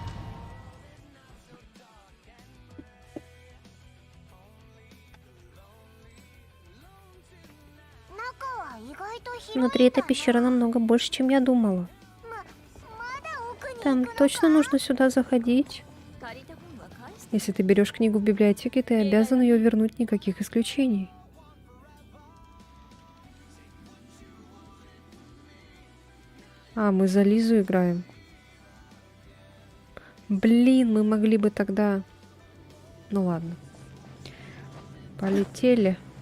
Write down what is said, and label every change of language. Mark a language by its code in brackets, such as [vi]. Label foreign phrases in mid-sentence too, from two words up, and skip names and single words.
[ru] Внутри этой пещеры намного больше, чем я думала. Там точно нужно сюда заходить. [ja] 借りた分は返して。 [ru] Если ты берешь книгу в библиотеке, ты обязан ее вернуть, никаких исключений. А, мы за Лизу играем. Блин, мы могли бы тогда... Ну ладно. Полетели.